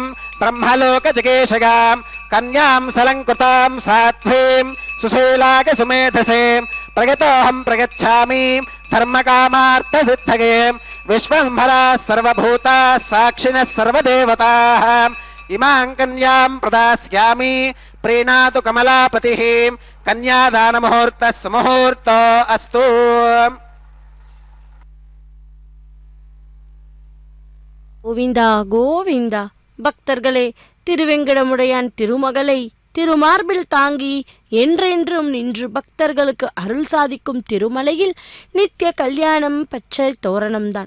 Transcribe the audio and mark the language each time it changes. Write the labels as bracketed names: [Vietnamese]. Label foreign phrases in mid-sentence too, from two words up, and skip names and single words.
[Sanskrit] ब्रह्मलोकजिगेशगाम् कन्याम् सलङ्कृताम् साध्वीम् सुशीलाक सुमेधसे प्रगतोऽहम् प्रगच्छामि धर्मकामार्थसिद्धये विश्वम्भराः सर्वभूताः साक्षिणः सर्वदेवताः इमां कन्यां प्रदास्यामि प्रीणातु कमलापतिः कन्यादानमुहूर्तः सुमुहूर्तो अस्तु। [Tamil] கோவிந்தா கோவிந்தா. பக்தர்களே, திருவெங்கடமுடையான் திருமகளை திருமார்பில் தாங்கி என்றென்றும் நின்று பக்தர்களுக்கு அருள் சாதிக்கும் திருமலையில் நித்திய கல்யாணம் பச்சை தோரணம்தான்.